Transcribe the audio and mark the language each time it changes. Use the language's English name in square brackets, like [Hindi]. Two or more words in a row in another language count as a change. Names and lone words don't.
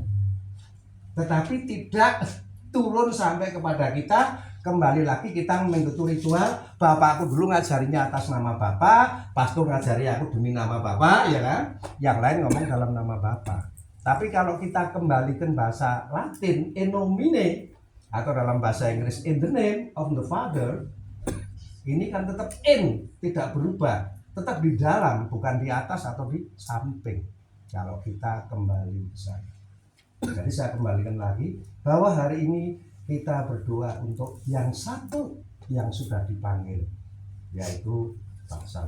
[Indonesian] Tetapi tidak turun sampai kepada kita. Kembali lagi kita mengikuti ritual. Bapakku dulu ngajarinya atas nama Bapa, pastor ngajari aku demi nama Bapa, ya kan? Yang lain ngomong dalam nama Bapa. Tapi kalau kita kembalikan bahasa Latin, [Latin] in nomine, [Indonesian] atau dalam bahasa Inggris [English] in the name of the Father, [Indonesian] ini kan tetap in, tidak berubah, tetap di dalam, bukan di atas atau di samping. Kalau kita kembali ke sana. Jadi saya kembalikan lagi bahwa hari ini kita berdoa untuk yang satu yang sudah dipanggil, yaitu bangsa.